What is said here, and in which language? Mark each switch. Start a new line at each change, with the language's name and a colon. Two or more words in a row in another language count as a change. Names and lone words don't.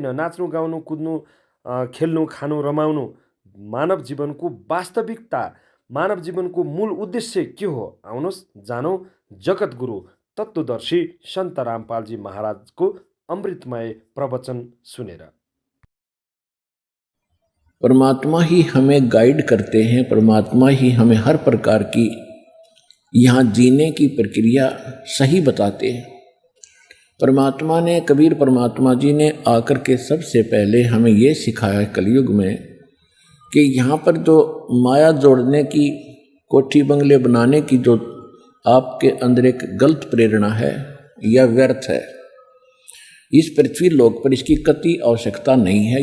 Nepali: नाच्नु, गाउनु, कुद्नु, खेल्नु, खानु, रमाउनु मानव जीवनको वास्तविकता, मानव जीवनको मूल उद्देश्य के हो? आउनुहोस् जानौँ जगतगुरु तत्त्वदर्शी सन्त रामपालजी महाराजको अमृतमय प्रवचन सुनेर।
Hindi: परमात्मा ही हमें गाइड करते हैं, परमात्मा ही हमें हर प्रकार की यहाँ जीने की प्रक्रिया सही बताते हैं। परमात्मा ने, कबीर परमात्मा जी ने आकर के सबसे पहले हमें ये सिखाया कलयुग में कि यहाँ पर जो माया जोड़ने की, कोठी बंगले बनाने की जो आपके अंदर एक गलत प्रेरणा है या व्यर्थ है, इस पृथ्वी लोक पर इसकी कति आवश्यकता नहीं है।